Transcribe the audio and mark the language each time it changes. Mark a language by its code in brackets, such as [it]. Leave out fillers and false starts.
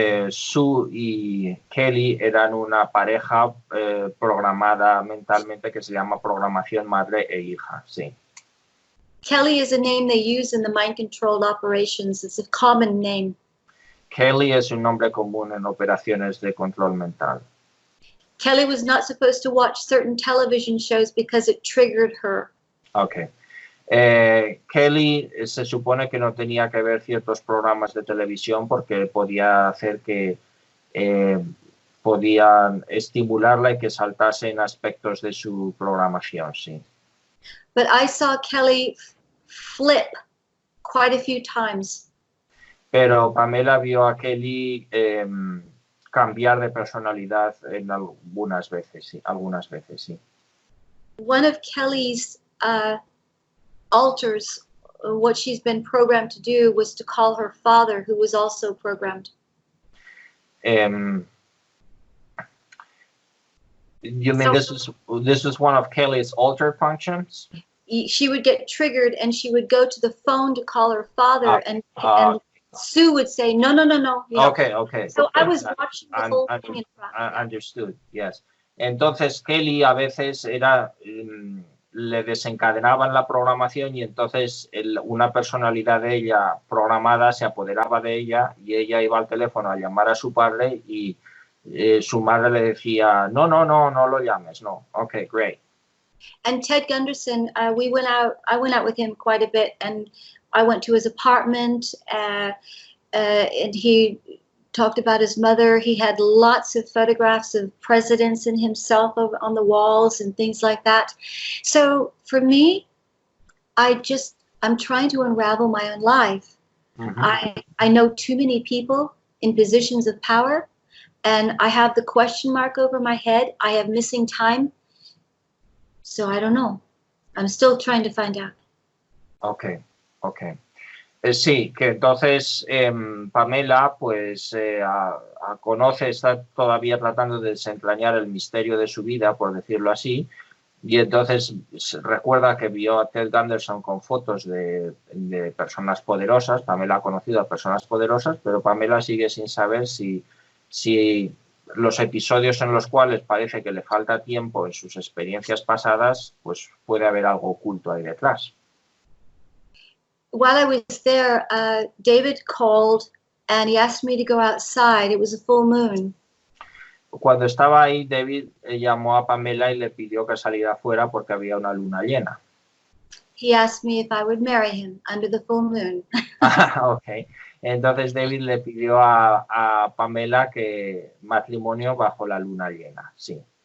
[es] Sue y Kelly eran una pareja programada mentalmente que se llama programación madre e hija, sí. [en] Kelly is a name they use in the mind-controlled operations. It's a common name. [es] Kelly es un nombre común en operaciones de control mental. [en] Kelly was not supposed to watch certain television shows because it triggered her. Okay. [es] Kelly se supone que no tenía que ver ciertos programas de televisión porque podía hacer que podían estimularla y que saltase en aspectos de su programación, sí. [en] But I saw Kelly flip quite a few times. [es] Pero Pamela vio a Kelly cambiar de personalidad en algunas veces, sí. [en] One of Kelly's alters, what she's been programmed to do was to call her father, who was also programmed. You mean this is one of Kelly's altered functions? She would get triggered and she would go to the phone to call her father, and Sue would say, no. You know. Okay. So I was watching the whole thing. Understood, yes. [es] Entonces Kelly a veces le desencadenaban la programación y entonces una personalidad de ella programada se apoderaba de ella y ella iba al teléfono a llamar a su padre y su madre le decía, no lo llames, no. [en] Okay, great. And Ted Gunderson, I went out with him quite a bit, and I went to his apartment, and he talked about his mother. He had lots of photographs of presidents and himself on the walls and things like that. So for me, I'm trying to unravel my own life. Mm-hmm. I know too many people in positions of power, and I have the question mark over my head. I have missing time. So I don't know. I'm still trying to find out. Okay. [es] Sí, que entonces Pamela pues está todavía tratando de desentrañar el misterio de su vida, por decirlo así, Y entonces recuerda que vio a Ted Gunderson con fotos de personas poderosas. Pamela ha conocido a personas poderosas, pero Pamela sigue sin saber si los episodios en los cuales parece que le falta tiempo en sus experiencias pasadas, pues puede haber algo oculto ahí detrás. [en] While I was there, David called and he asked me to go outside. It was a full moon. [es] Cuando estaba ahí, David llamó a Pamela y le pidió que saliera afuera porque había una luna llena. [en] He asked me if I would marry him under the full moon. Okay. [es] Entonces David le pidió a Pamela que matrimonio bajo la luna llena, sí.